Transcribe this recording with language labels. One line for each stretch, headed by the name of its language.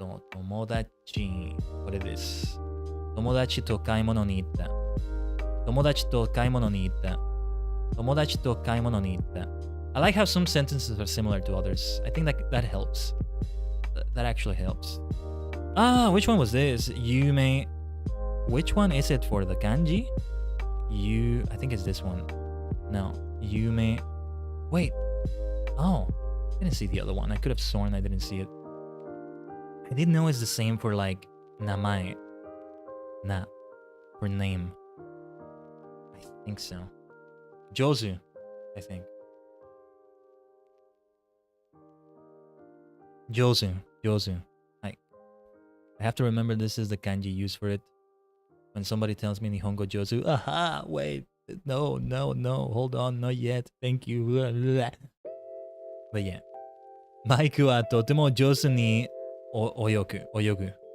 Japanese: 友達。これです。友達と買い物に行った。友達と買い物に行った。友達と買い物に行った。
English: I like how some sentences are similar to others. I think that helps. That actually helps. Which one was this? Yume. Which one is it for the kanji? I think it's this one. No. Yume. Wait. Oh. I didn't see the other one. I could have sworn I didn't see it. I didn't know it's the same for like namae. For name. I think so. Jozu, I think. Jozu. I have to remember this is the kanji used for it. When somebody tells me Nihongo Jozu, aha, wait, no, hold on, not yet, thank you. But yeah.
Japanese: マイクはとても上手に泳ぐ。